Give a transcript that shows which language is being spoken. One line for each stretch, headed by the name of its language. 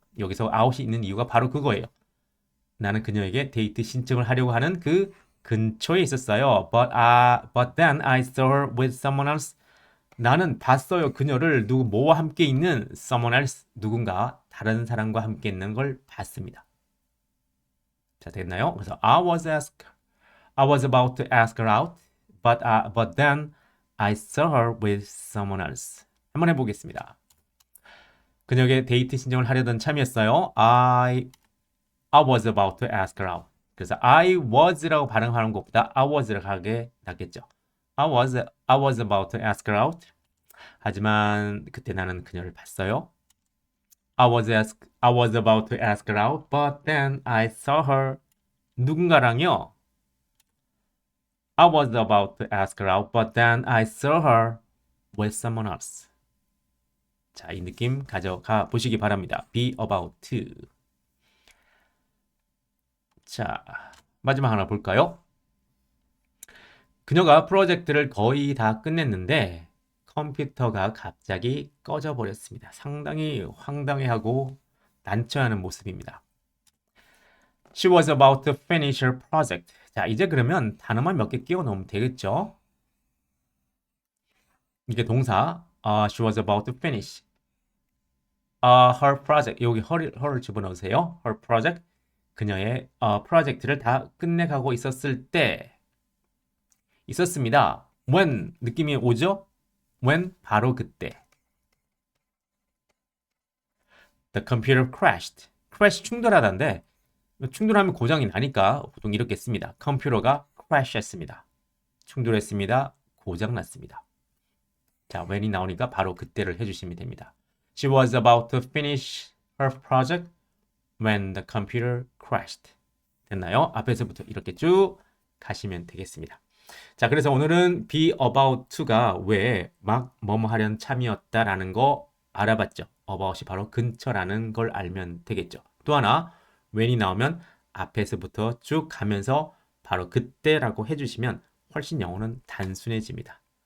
Korean: 여기서 out이 있는 이유가 바로 그거예요. 나는 그녀에게 데이트 신청을 하려고 하는 그 근처에 있었어요.
English: But then I saw her with someone else.
Korean: 나는 봤어요. 그녀를 뭐와 함께 있는
English: someone else.
Korean: 누군가 다른 사람과 함께 있는 걸 봤습니다. 자, 됐나요? 그래서
English: I was about to ask her out, but then I saw her with someone else.
Korean: 한번 해보겠습니다. 그녀에게 데이트 신청을 하려던 참이었어요.
English: I was about to ask her out.
Korean: 그래서
English: I was
Korean: 라고 발음하는 것보다 I was를 하게 낫겠죠.
English: I was about to ask her out.
Korean: 하지만 그때 나는 그녀를 봤어요.
English: I was about to ask her out, but then I saw her.
Korean: 누군가랑요.
English: I was about to ask her out, but then I saw her with someone else.
Korean: 자, 이 느낌 가져가 보시기 바랍니다.
English: Be about to.
Korean: 자, 마지막 하나 볼까요? 그녀가 프로젝트를 거의 다 끝냈는데 컴퓨터가 갑자기 꺼져 버렸습니다. 상당히 황당해하고 난처해하는 모습입니다.
English: She was about to finish her project.
Korean: 자, 이제 그러면 단어만 몇 개 끼워 넣으면 되겠죠? 이게 동사.
English: She was about to finish. her project.
Korean: 여기 her를 집어넣으세요.
English: her project.
Korean: 그녀의 프로젝트를 다 끝내가고 있었을 때 있었습니다. when 느낌이 오죠? when 바로 그때.
English: The computer crashed.
Korean: crash 충돌하다인데 충돌하면 고장이 나니까 보통 이렇게 씁니다. 컴퓨터가 crash했습니다. 충돌했습니다. 고장났습니다. 자, when이 나오니까 바로 그때를 해주시면 됩니다.
English: She was about to finish her project when the computer crashed.
Korean: 됐나요? 앞에서부터 이렇게 쭉 가시면 되겠습니다. 자, 그래서 오늘은 be about to가 왜 막 뭐뭐 하려는 참이었다라는 거 알아봤죠. about이 바로 근처라는 걸 알면 되겠죠. 또 하나 when이 나오면 앞에서부터 쭉 가면서 바로 그때라고 해주시면 훨씬 영어는 단순해집니다.